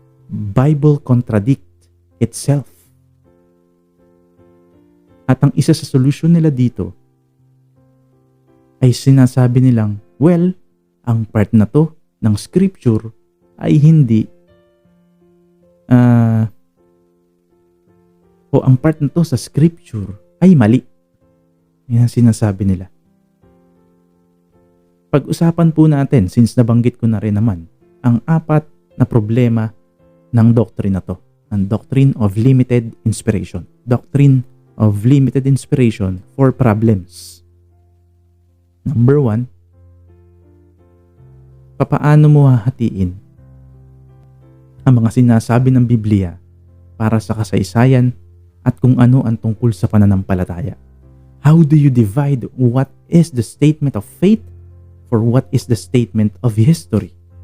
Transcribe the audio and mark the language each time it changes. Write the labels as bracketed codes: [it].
[en] Bible contradict itself. [tl] At ang isa sa solusyon nila dito ay sinasabi nilang, well, ang part na to ng scripture ay hindi o ang part na to sa scripture ay mali. Yan ang sinasabi nila. Pag-usapan po natin, since nabanggit ko na rin naman, ang 4 na problema ng doctrine na to. [en] Ang doctrine of limited inspiration. Doctrine of limited inspiration for problems. [tl] Number 1, papaano mo hahatiin ang mga sinasabi ng Biblia para sa kasaysayan at kung ano ang tungkol sa pananampalataya? [en] How do you divide what is the statement of faith for what is the statement of history?